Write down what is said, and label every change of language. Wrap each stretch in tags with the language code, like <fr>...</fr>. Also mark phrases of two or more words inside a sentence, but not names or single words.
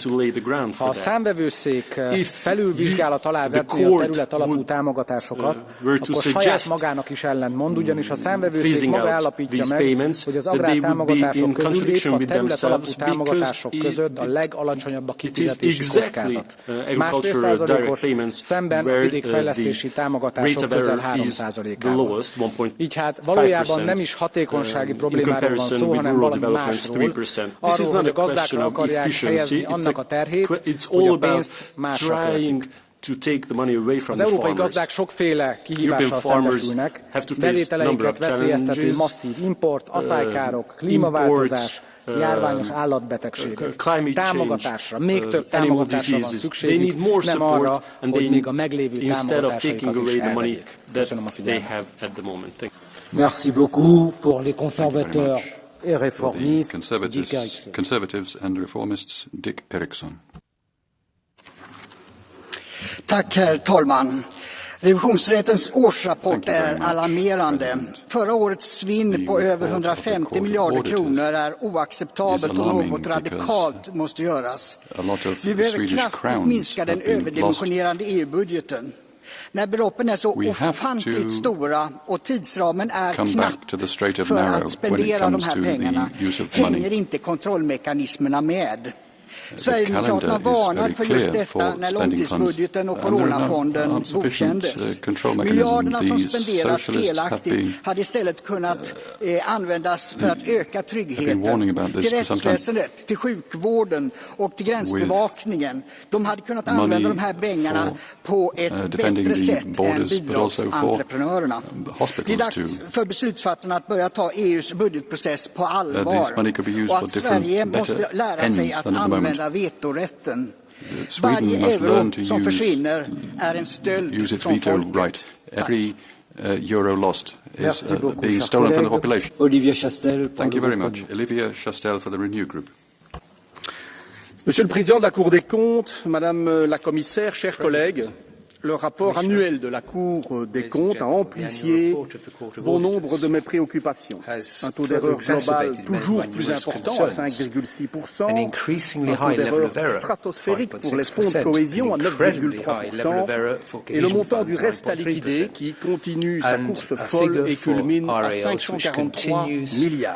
<hu>Ha a számvevőszék felülvizsgálat alá vetné a terület alapú támogatásokat, akkor saját magának is ellentmond, ugyanis a számvevőszék maga állapítja meg, hogy az agrártámogatások közül épp a terület alapú támogatások között a legalacsonyabb a kifizetési kockázat. Másfél százalékos, szemben a vidékfejlesztési támogatások közel 3%-ával. Így hát valójában nem is hatékonysági problémáról van szó, hanem valami másról. Arról, hogy a gazdákra akarják helyezni annak a terhét, hogy a pénzt másra költik. Az európai gazdák sokféle kihívással szembesülnek, bevételeiket veszélyeztető masszív import, asszálykárok, klímaváltozás, járványos állatbetegségek. Támogatásra, még több támogatásra van szükségük, nem arra, hogy még a meglévő támogatásaikat is elvegyék. Köszönöm a figyelmet.</hu> <fr>Merci beaucoup pour les conservateurs et réformistes, Dick Erickson.</fr> <en>Conservatives and Reformists, Dick Erickson.</en> <sv>Tack, herr talman. Revisionsrättens årsrapport är alarmerande. Förra årets svinn på över 150 miljarder kronor är oacceptabelt och något radikalt måste göras. Vi behöver kraftigt minska den överdimensionerade EU-budgeten. När beloppen är så ofantligt stora och tidsramen är knapp för att spendera de här pengarna hänger inte kontrollmekanismerna med. Sverigedemokraterna varnar för just detta när långtidsbudgeten och coronafonden godkändes. Miljarderna som spenderas felaktigt hade istället kunnat användas för att öka tryggheten till rättsväsendet, till sjukvården och till gränsbevakningen. De hade kunnat använda de här pengarna på ett bättre sätt än bidragsentreprenörerna. Det är dags för beslutsfattarna att börja ta EUs budgetprocess på allvar och att Sverige måste lära sig att använda vetorätten. Varje euro som försvinner är en stöld från folket.</sv> <en>Every euro lost is being stolen from the population. Olivier Chastel. Thank you very much. Olivier Chastel for the Renew Group.</en> <fr>Monsieur le Président de la Cour des comptes, Madame la Commissaire, chers collègues, le rapport annuel de la Cour des comptes a amplifié bon nombre de mes préoccupations. Un taux d'erreur global toujours plus important, à 5,6%, un taux d'erreur stratosphérique pour les fonds de cohésion à 9,3%, et le montant du reste à liquider qui continue sa course folle et culmine à 543 milliards.</fr>